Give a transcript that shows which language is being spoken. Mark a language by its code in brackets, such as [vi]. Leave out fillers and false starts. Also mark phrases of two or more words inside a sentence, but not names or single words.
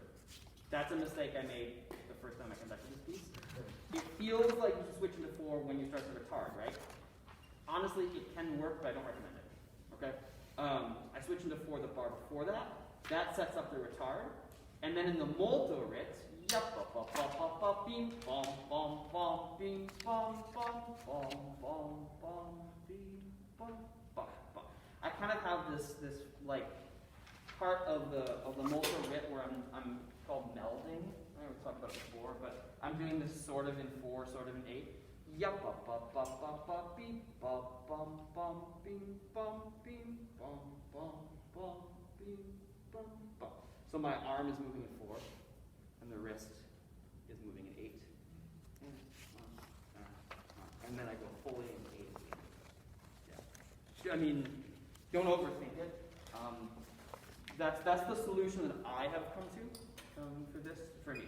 [en] That's a mistake I made the first time I conducted this piece. It feels like you should switch into 4 when you start the retard, right? Honestly, it can work, but I don't recommend it. Okay? I switch into 4 the bar before that. That sets up the retard. And then in the [it] molto rit, [en] yup, ba ba ba ba beam, bom, bom, bom, beam, bom, bom, bom, bom, bom, beam, bom, bom, bom. I kind of have this like part of the [it] molto rit [en] where I'm called melding. I know we talked about it before, but I'm doing this sort of in 4, sort of in 8. Yup, ba ba ba ba ba beam, ba bum bum beam, bum beam, bum bum bum beam, bum bum. So my arm is moving in 4, and the wrist is moving in 8. And then I go fully in 8 again. Yeah. I mean, don't overthink it. That's the solution that I have come to for this, for me.